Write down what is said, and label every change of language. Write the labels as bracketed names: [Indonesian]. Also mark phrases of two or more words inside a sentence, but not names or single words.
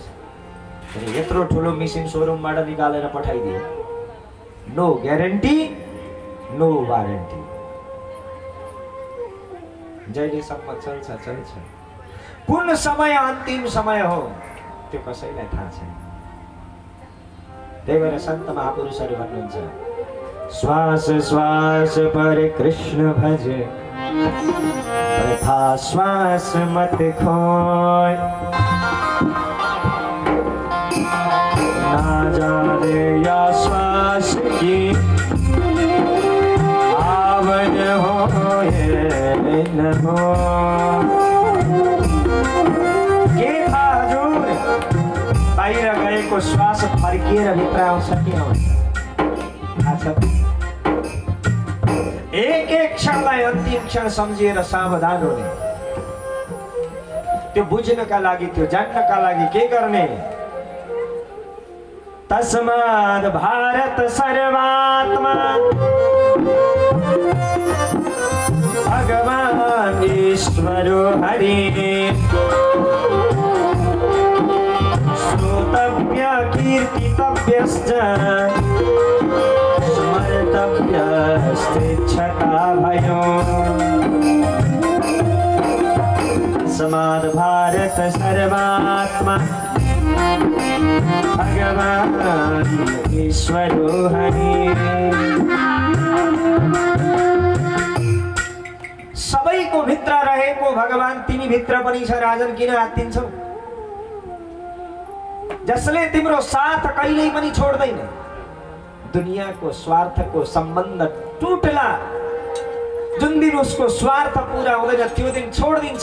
[Nepali] यत्रो ठुलो मेसिन सोरुमबाट निकालेर पठाइदियो, [English] no guarantee no warranty. [Nepali] जहिलेसम्म चल्छ चल्छ, कुन समय अन्तिम समय हो त्यो कसैलाई थाहा छैन। त्यही भएर सन्त महापुरुषहरू भन्नुहुन्छ, [Hindi] श्वास श्वास पर कृष्ण भज, तथा श्वास मत खोय, ना जाने या श्वास की आवन हो ये न हो। [Nepali] को श्वास फर्किएर भित्र आउँछ कि आउँछ? एक एक क्षणलाई अन्तिम क्षण सम्झिएर सावधान हुने, त्यो बुझ्नका लागि, त्यो जान्नका लागि के गर्ने? [Sanskrit] तस्माद् भारत सर्वात्मा भगवान् ईश्वरो हरिः श्रोतव्य कीर्तितव्यश्च स्मर्तव्यस्तेच्छता भयो। तस्माद् भारत सर्वात्मा भगवान् ईश्वरो हरिः। [Nepali] सबैको भित्र रहेको भगवान तिमी भित्र पनि छ राजन, किन आत्तिन्छौ? जसले तिम्रो साथ कहिल्यै पनि छोड्दैन। दुनियाँको स्वार्थको सम्बन्ध टुट्ला, जुन दिन उसको स्वार्थ पूरा हुँदैन त्यो दिन छोडिदिन्छ।